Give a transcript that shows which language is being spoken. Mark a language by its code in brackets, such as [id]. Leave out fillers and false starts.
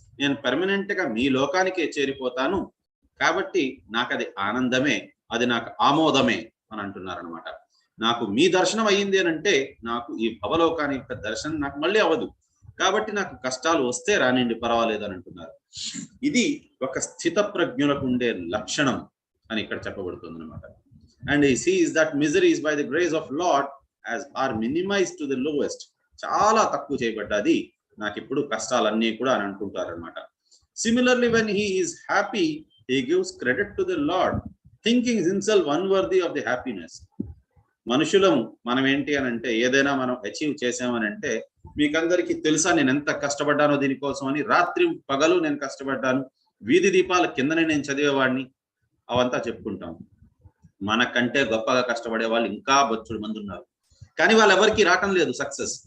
[te] నేను పర్మనెంట్ గా మీ లోకానికే చేరిపోతాను. కాబట్టి నాకు అది ఆనందమే, అది నాకు ఆమోదమే అని అంటున్నారు అనమాట. నాకు మీ దర్శనం అయ్యింది అని అంటే నాకు ఈ భవలోకాని యొక్క దర్శనం నాకు మళ్ళీ అవ్వదు. కాబట్టి నాకు కష్టాలు వస్తే రానిండి, పర్వాలేదు అని అంటున్నారు. ఇది ఒక స్థిత ప్రజ్ఞులకు ఉండే లక్షణం అని ఇక్కడ చెప్పబడుతుంది అనమాట. [en] And he sees that miseries by the grace of Lord as are minimized to the lowest. [te] చాలా తక్కువ చేయబడ్డది నాకు ఇప్పుడు కష్టాలన్నీ కూడా అని అనుకుంటారు అనమాట. [en] Similarly, when he is happy, he gives credit to the Lord, thinking himself unworthy of the happiness. [te] మనుషులము మనం ఏంటి అని అంటే ఏదైనా మనం అచీవ్ చేసామని అంటే మీకందరికీ తెలుసా నేను ఎంత కష్టపడ్డానో దీనికోసం అని. రాత్రి పగలు నేను కష్టపడ్డాను, వీధి దీపాల కిందనే నేను చదివేవాడిని, అవంతా చెప్పుకుంటాం. మనకంటే గొప్పగా కష్టపడే వాళ్ళు ఇంకా బొచ్చుడు మంది ఉన్నారు. కానీ వాళ్ళు ఎవరికి రావటం లేదు సక్సెస్.